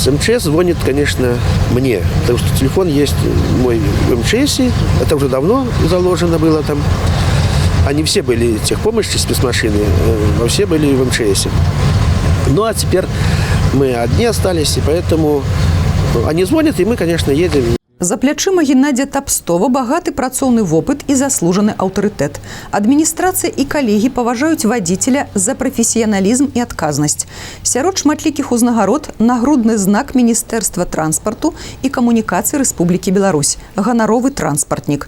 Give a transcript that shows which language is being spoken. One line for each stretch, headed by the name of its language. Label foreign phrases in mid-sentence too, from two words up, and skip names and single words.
Russian: МЧС звонит, конечно, мне, потому что телефон есть мой в МЧСе. Это уже давно заложено было там. Они все были техпомощи, спецмашины, но все были в МЧСе. Ну, а теперь мы одни остались, и поэтому они звонят, и мы, конечно, едем.
Belarusian: За плячыма Геннадия Тапстова багаты працоўны вопыт і заслужаны аўтарытэт. Адміністрацыя і калегі паважаюць вадзіцеля за прафесіяналізм і адказнасць. Сярод шматлікіх узнагарод нагрудны знак Міністэрства транспарту і камунікацыі Рэспублікі Беларусь, ганаровы транспартнік.